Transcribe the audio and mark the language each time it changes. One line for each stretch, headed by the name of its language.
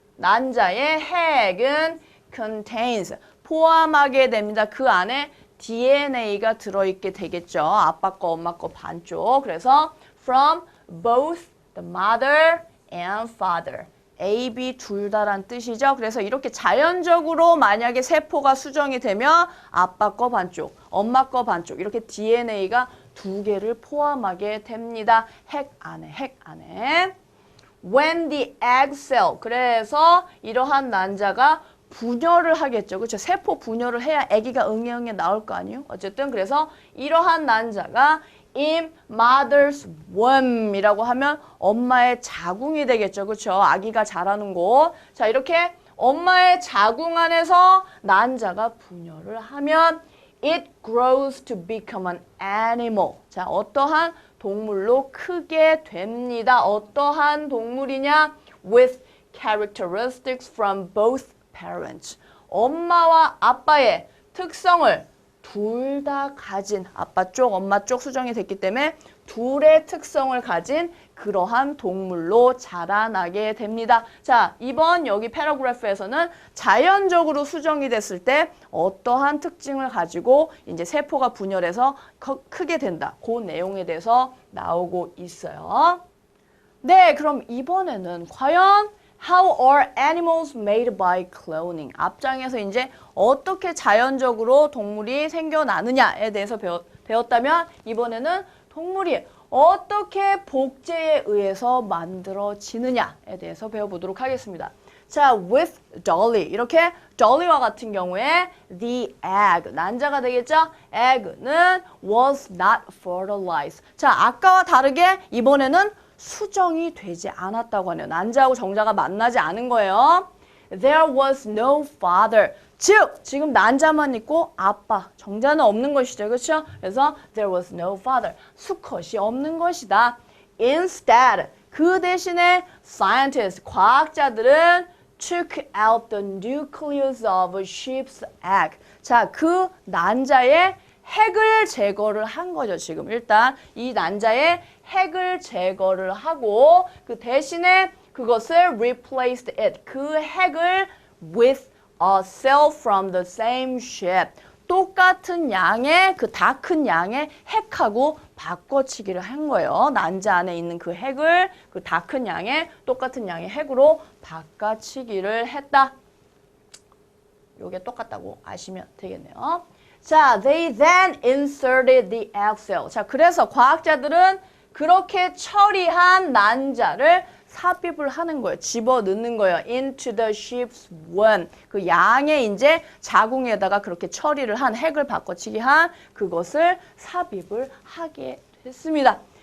Korean: 난자의 핵은
English: contains,
Korean: 포함하게 됩니다. 그 안에 DNA가 들어있게 되겠죠. 아빠 거, 엄마 거 반쪽. 그래서
English: from both the mother and father.
Korean: A, B 둘 다란 뜻이죠. 그래서 이렇게 자연적으로 만약에 세포가 수정이 되면 아빠 거 반쪽, 엄마 거 반쪽 이렇게 DNA가 두 개를 포함하게 됩니다. 핵 안에.
English: When the egg cell,
Korean: 그래서 이러한 난자가 분열을 하겠죠. 그렇죠? 세포 분열을 해야 아기가 응애 나올 거 아니에요? 어쨌든 그래서 이러한 난자가
English: in mother's womb
Korean: 이라고 하면 엄마의 자궁이 되겠죠. 그렇죠? 아기가 자라는 곳. 자, 이렇게 엄마의 자궁 안에서 난자가 분열을 하면
English: it grows to become an animal.
Korean: 자, 어떠한 동물로 크게 됩니다. 어떠한 동물이냐?
English: With characteristics from both parents.
Korean: 엄마와 아빠의 특성을 둘 다 가진 아빠 쪽, 엄마 쪽 수정이 됐기 때문에 둘의 특성을 가진 그러한 동물로 자라나게 됩니다. 자, 이번 여기 패러그래프에서는 자연적으로 수정이 됐을 때 어떠한 특징을 가지고 이제 세포가 분열해서 크게 된다. 그 내용에 대해서 나오고 있어요. 네, 그럼 이번에는 과연
English: How are animals made by cloning?
Korean: 앞장에서 이제 어떻게 자연적으로 동물이 생겨나느냐에 대해서 배웠다면 이번에는 동물이 어떻게 복제에 의해서 만들어지느냐에 대해서 배워보도록 하겠습니다.
English: 자, with Dolly.
Korean: 이렇게 Dolly와 같은 경우에
English: the egg,
Korean: 난자가 되겠죠?
English: egg는 was not fertilized.
Korean: 자, 아까와 다르게 이번에는 수정이 되지 않았다고 하네요. 난자하고 정자가 만나지 않은 거예요.
English: There was no father.
Korean: 즉, 지금 난자만 있고 아빠, 정자는 없는 것이죠. 그렇죠?
English: 그래서 there was no father.
Korean: 수컷이 없는 것이다.
English: Instead,
Korean: 그 대신에
English: scientists,
Korean: 과학자들은
English: took out the nucleus of a sheep's egg.
Korean: 자, 그 난자의 핵을 제거를 한 거죠. 지금 일단 이 난자의 핵을 제거를 하고 그 대신에 그것을
English: replaced it.
Korean: 그 핵을
English: with a cell from the same shape.
Korean: 똑같은 양의 그 다 큰 양의 핵하고 바꿔치기를 한 거예요. 난자 안에 있는 그 핵을 그 다 큰 양의 똑같은 양의 핵으로 바꿔치기를 했다. 요게 똑같다고 아시면 되겠네요.
English: 자, they then inserted the egg cell.
Korean: 자, 그래서 과학자들은 그렇게 처리한 난자를 삽입을 하는 거예요. 집어넣는 거예요.
English: into the sheep's womb.
Korean: 그 양의 이제 자궁에다가 그렇게 처리를 한 핵을 바꿔치기 한 그것을 삽입을 하게 됐습니다.